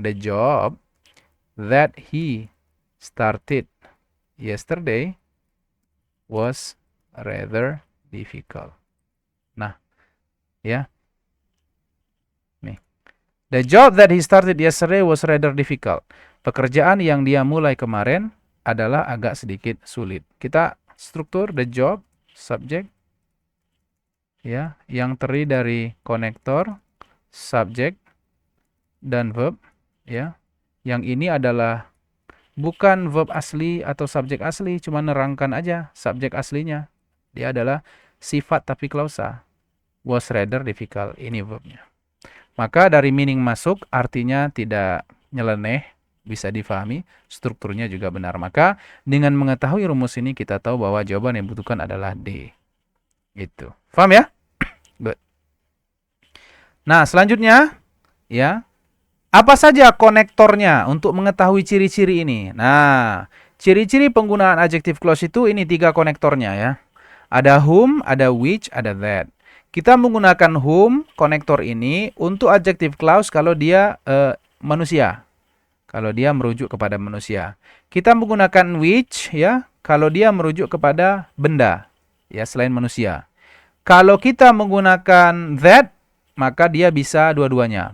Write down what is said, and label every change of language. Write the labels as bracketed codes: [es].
[en] The job that he started yesterday was rather difficult. [id] Nah, ya. Nih. [en] The job that he started yesterday was rather difficult. [id] Pekerjaan yang dia mulai kemarin adalah agak sedikit sulit. Kita struktur the job, subject, ya, yang terdiri dari konektor, subjek, dan verb, ya. Yang ini adalah bukan verb asli atau subjek asli, cuma nerangkan aja subjek aslinya. Dia adalah sifat tapi klausa. [en] Was rather difficult, [id] ini verbnya. Maka dari meaning masuk, artinya tidak nyeleneh, bisa difahami, strukturnya juga benar. Maka dengan mengetahui rumus ini kita tahu bahwa jawaban yang dibutuhkan adalah D. Itu. Paham ya? Good. Nah, selanjutnya ya. Apa saja konektornya untuk mengetahui ciri-ciri ini? Nah, ciri-ciri penggunaan adjective clause itu ini 3 konektornya ya. Ada whom, ada which, ada that. Kita menggunakan whom konektor ini untuk adjective clause kalau dia manusia. Kalau dia merujuk kepada manusia. Kita menggunakan which ya kalau dia merujuk kepada benda ya selain manusia. Kalau kita menggunakan that, maka dia bisa dua-duanya.